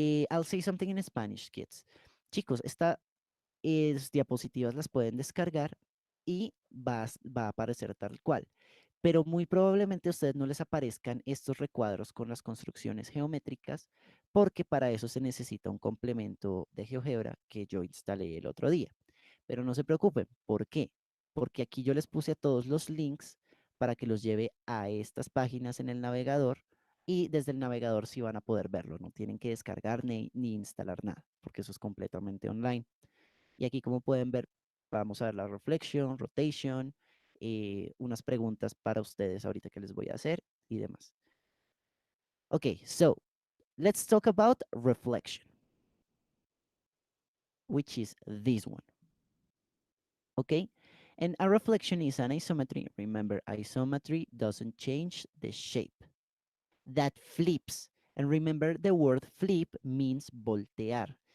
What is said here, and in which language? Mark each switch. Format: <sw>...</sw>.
<en>I'll say something in Spanish, kids.</en> <es>Chicos, estas diapositivas las pueden descargar y va a aparecer tal cual. Pero muy probablemente a ustedes no les aparezcan estos recuadros con las construcciones geométricas, porque para eso se necesita un complemento de GeoGebra que yo instalé el otro día. Pero no se preocupen, ¿por qué? Porque aquí yo les puse a todos los links para que los lleve a estas páginas en el navegador y desde el navegador sí van a poder verlo, no tienen que descargar ni instalar nada, porque eso es completamente online. Y aquí como pueden ver, vamos a ver la reflection, rotation, unas preguntas para ustedes ahorita que les voy a hacer y demás.</es> <en>Okay, so let's talk about reflection, which is this one. Okay, and a reflection is an isometry. Remember, isometry doesn't change the shape. That flips. And remember, the word flip means voltear.</en>